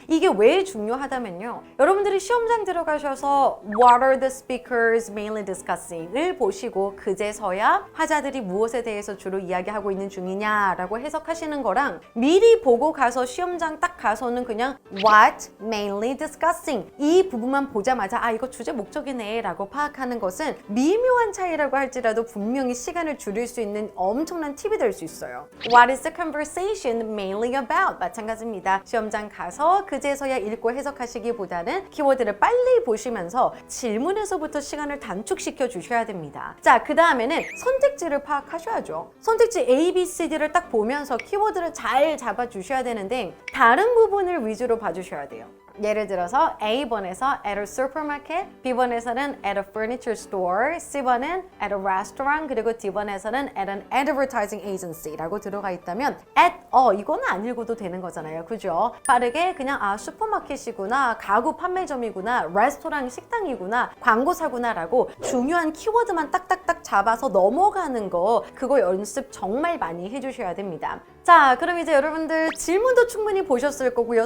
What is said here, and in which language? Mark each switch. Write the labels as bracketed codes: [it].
[ko] 이게 왜 중요하다면요. 여러분들이 시험장 들어가셔서 [en] What are the speakers mainly discussing? [ko] 을 보시고 그제서야 화자들이 무엇에 대해서 주로 이야기하고 있는 중이냐라고 해석하시는 거랑 미리 보고 가서 시험장 딱 가서는 그냥 [en] What mainly discussing [ko] 이 부분만 보자마자 이거 주제 목적이네 라고 파악하는 것은 미묘한 차이라고 할지라도 분명히 시간을 줄일 수 있는 엄청난 팁이 될 수 있어요. [en] What is the conversation mainly about? [ko] 마찬가지입니다. 시험장 가서 그제서야 읽고 해석하시기보다는 키워드를 빨리 보시면서 질문에서부터 시간을 단축시켜 주셔야 됩니다. 자, 그 다음에는 선택지를 파악하셔야죠. 선택지 A, B, C, D를 딱 보면서 키워드를 잘 잡아주셔야 되는데 다른 부분을 위주로 봐주셔야 돼요. 예를 들어서 A번에서 [en] at a supermarket, [ko] B번에서는 [en] at a furniture store, [ko] C번은 [en] at a restaurant, [ko] 그리고 D번에서는 [en] at an advertising agency [ko] 라고 들어가 있다면 at, 이거는 안 읽어도 되는 거잖아요. 그죠? 빠르게 그냥 슈퍼마켓이구나, 가구 판매점이구나, 레스토랑 식당이구나, 광고사구나 라고 중요한 키워드만 딱딱딱 잡아서 넘어가는 거 그거 연습 정말 많이 해주셔야 됩니다. 자, 그럼 이제 여러분들 질문도 충분히 보셨을 거고요.